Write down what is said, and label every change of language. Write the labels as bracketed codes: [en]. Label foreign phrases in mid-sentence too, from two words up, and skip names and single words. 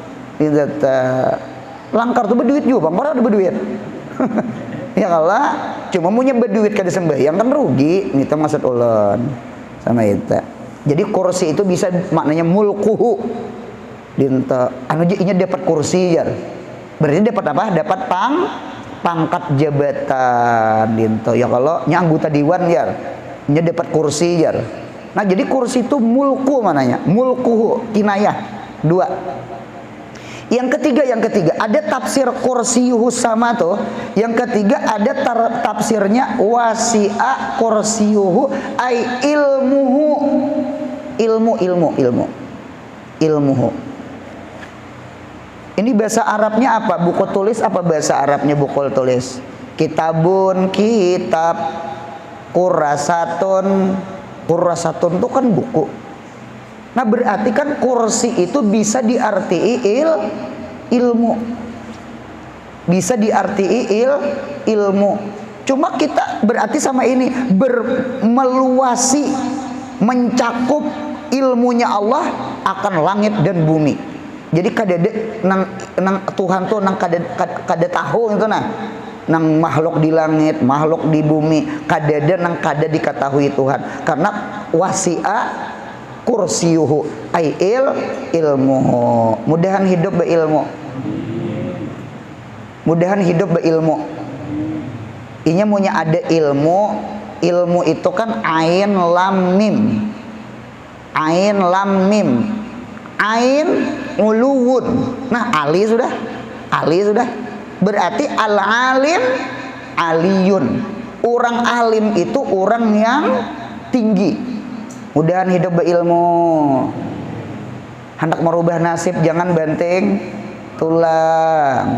[bjn] Langkar tuh berduit juga, bang, ada berduit. Ya kalah, cuma punya berduit kada sembahyang kan rugi, itu maksud ulun. [id] Sama itu. Jadi kursi itu bisa maknanya mulkuhu. [bjn] Anu inya dapat kursi ya. [id] Berarti dapat apa? [bjn] Dapat pangkat jabatan dinto. Ya kalau nya anggota dewan ya, nya dapat kursi ya. [id] Nah, jadi kursi itu mulku mananya? [ar] ملكه كناية. Dua. [id] Yang ketiga ada tafsir kursiyuhu sama tuh. Yang ketiga ada tafsirnya [ar] وسع كرسيه أي علمه. [id] Ilmuhu. Ini bahasa Arabnya apa? Buku tulis apa bahasa Arabnya buku tulis? [ar] كتاب، كتاب، كراسة. [id] Kurasatun itu kan buku. Nah, berarti kan kursi itu bisa diartii ilmu. Bisa diartii ilmu. Cuma kita berarti sama ini meluasi, mencakup ilmunya Allah akan langit dan bumi. [bjn] Jadi kadade nang Tuhan tuh nang kada tahu itu nah. Nang makhluk di langit, makhluk di bumi, kadade nang kada diketahui Tuhan. [id] Karena [ar] وسع كرسيه أي علمه. [bjn] Mudahan hidup beilmu. Mudahan hidup beilmu. Inya munya ada ilmu. Ilmu itu kan [ar] عين لام ميم. عين لام ميم. عين علو. [id] Nah, ali sudah. Berarti [ar] العالم علي. [id] Orang alim itu orang yang tinggi. [bjn] Mudahan hidup berilmu. [id] Hendak merubah nasib jangan banting tulang.